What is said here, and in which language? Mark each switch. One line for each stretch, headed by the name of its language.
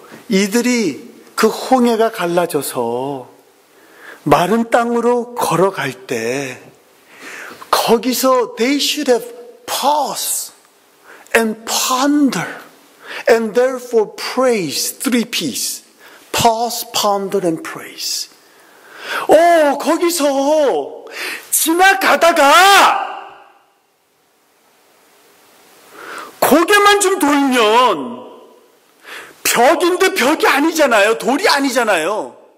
Korean: 이들이 그 홍해가 갈라져서 마른 땅으로 걸어갈 때 거기서 they should have paused and ponder and therefore praise.
English: Three P's. Pause, ponder and praise.
Korean: 거기서 지나가다가 고개만 좀 돌면 벽인데 벽이 아니잖아요. 돌이 아니잖아요.